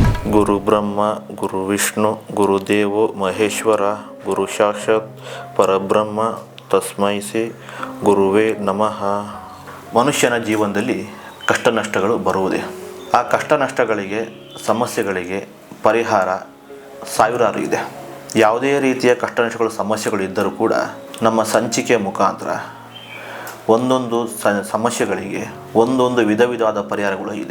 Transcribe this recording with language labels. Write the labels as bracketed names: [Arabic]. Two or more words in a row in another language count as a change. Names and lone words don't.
[Sanskrit] ಗುರು ಬ್ರಹ್ಮ ಗುರು ವಿಷ್ಣು ಗುರುದೇವೋ ಮಹೇಶ್ವರ ಗುರು ಸಾಕ್ಷಾತ್ ಪರಬ್ರಹ್ಮ ತಸ್ಮೈ ಶ್ರೀ ಗುರುವೇ ನಮಃ. [Kannada] ಮನುಷ್ಯನ ಜೀವನದಲ್ಲಿ ಕಷ್ಟ ನಷ್ಟಗಳು ಬರುವುದೇ. ಆ ಕಷ್ಟ ನಷ್ಟಗಳಿಗೆ, ಸಮಸ್ಯೆಗಳಿಗೆ ಪರಿಹಾರ ಸಾವಿರಾರು ಇದೆ. ಯಾವುದೇ ರೀತಿಯ ಕಷ್ಟ ನಷ್ಟಗಳು, ಸಮಸ್ಯೆಗಳು ಇದ್ದರೂ ಕೂಡ ನಮ್ಮ ಸಂಚಿಕೆಯ ಮುಖಾಂತರ ಒಂದೊಂದು ಸಮಸ್ಯೆಗಳಿಗೆ ಒಂದೊಂದು ವಿಧವಾದ ಪರಿಹಾರಗಳು ಇದೆ.